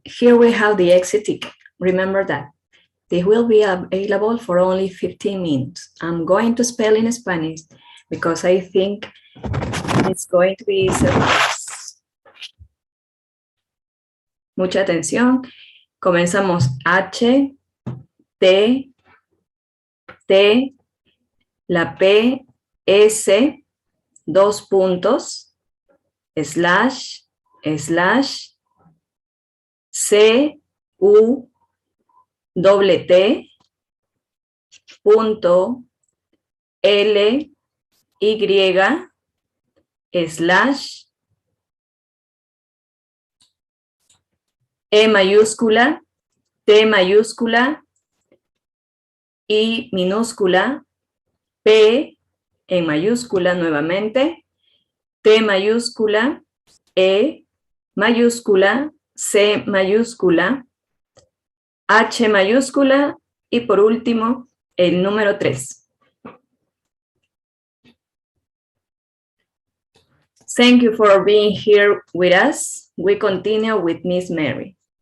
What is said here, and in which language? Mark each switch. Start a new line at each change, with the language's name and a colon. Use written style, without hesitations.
English: Here we have the exit ticket. Remember that. This will be available for only 15 minutes. I'm going to spell in Spanish because I think it's going to be easier.
Spanish: Mucha atención. Comenzamos H, T, T, la P, S, dos puntos, slash, slash, C, U, doble T, punto, L, Y, slash, E mayúscula, T mayúscula, I minúscula, P en mayúscula nuevamente, T mayúscula, E mayúscula, C mayúscula, H mayúscula y por último el número 3.
English: Thank you for being here with us. We continue with Miss Mary.